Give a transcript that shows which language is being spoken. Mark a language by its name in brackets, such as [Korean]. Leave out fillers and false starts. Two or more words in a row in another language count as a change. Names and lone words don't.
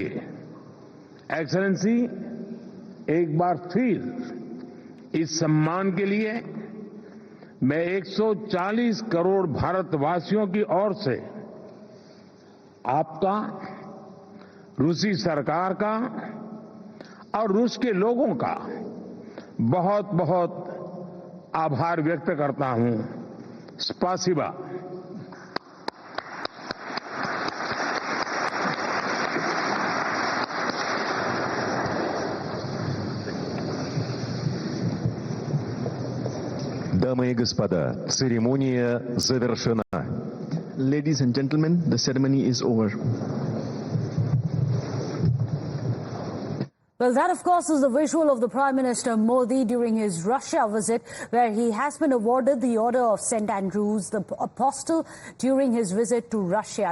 [Hindi] एक्सेलेंसी, एक बार फिर इस सम्मान के लिए मैं 140 करोड़ भारतवासियों की ओर से आपका, रूसी सरकार का और रूस के लोगों का बहुत बहुत आभार व्यक्त करता हूं। स्पासिबा। [Russian] Дамы и господа, церемония завершена. [English] Ladies and gentlemen, the ceremony is over. Well, that, of course, is the visual of the Prime Minister Modi during his Russia visit, where he has been awarded the Order of St. Andrews, the Apostle, during his visit to Russia.